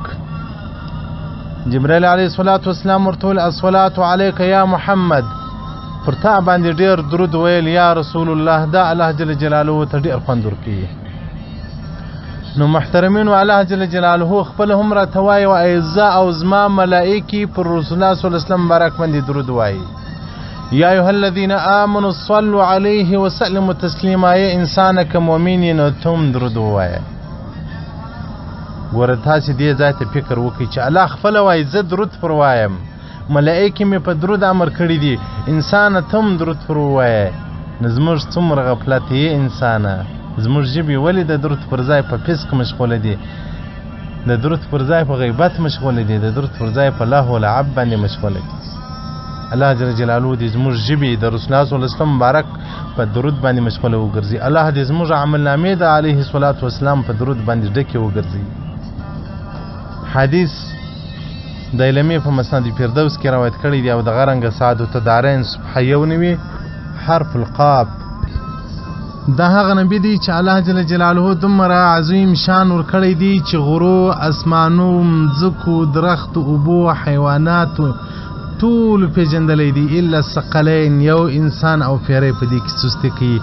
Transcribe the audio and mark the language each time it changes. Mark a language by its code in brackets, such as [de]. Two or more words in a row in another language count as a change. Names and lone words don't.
[ps] جبرائیل علیه السلام ورته وویل [ar] الصلاة علیک یا محمد، [ps] پر تا باندې ډېر درود ویل یا رسول الله دا الله جل جلاله ته ډېر خوند ورکوي. نو محترمینو الله جل جلاله خپل هم راته وایي و ایزه او زما ملائکې پر رسول الله [ar] صلی الله علیه وسلم [ps] مبارک باندې درود وایي. [ar] یا ایها الذین آمنوا صلوا علیه وسلموا تسلیما، [ps] ای انسانه که مؤمن یې نو ته هم درود ووایه. ګوره تاسې دې ځای ته فکر وکړئ چې الله خپله وایي زه درود پر وایم، ملائکې مې په درود امر کړي دي، انسانه ته هم درود پر ووایه. نو زموږ څومره غفلت یې انسانه، زموږ ژبې ولې د درود پر ځای په فسق مشغوله دي، د درود پر ځای په غیبت مشغوله دي، د درود پر ځای په لهو و لعب باندې مشغوله دي. الله جل جلاله دې زموږ ژبې د رسول الله [ar] صلی الله علیه وسلم [ps] مبارک په درود باندې مشغوله وګرځي. الله دې زموږ عملنامې د [ar] علیه الصلاة والسلام [ps] په درود باندې ډکې وګرځي. حدیث د علمي په مسند فردوس کې روایت کړی دی او د غرنګ سعادت دارین صبح یو نوي حرف القاب. دا هغه نبی دی چې الله جل جلاله دومره عظیم شان ورکړی دی چې غرو، اسمانو، مځکو، درختو، اوبو، حیواناتو ټول پیژندلی دی [ar] الا الثقلین، [ps] یو انسان او پیری په دې کې سستی کوي.